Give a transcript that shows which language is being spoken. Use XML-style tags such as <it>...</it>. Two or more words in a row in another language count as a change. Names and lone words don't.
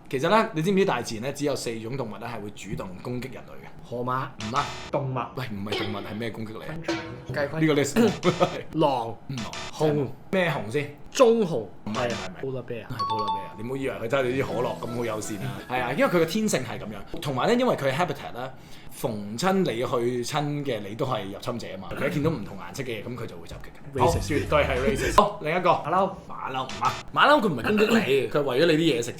<yue>其實咧，你知唔知大自然咧只有4種動物咧係會主動攻擊人類嘅？河馬唔啱。動物喂，唔係動物係咩攻擊你？昆蟲雞龜呢個 list 狼唔熊咩熊先？棕熊唔係</yue> <en>，polar bear</en> <yue>係</yue> <en>polar bear，</en> <yue>你唔好以為佢真係啲可樂咁好友善啊！係啊，因為佢嘅天性係咁樣，同埋咧，因為佢 habitat 咧，逢親你去親嘅你都係入侵者啊嘛。佢一見到唔同顏色嘅嘢，咁佢就會襲擊嘅。 Racist 絕對係 racist。好，另一個馬騮馬騮唔啱，馬騮佢唔係攻擊你，佢係為咗你啲嘢食啫。</yue>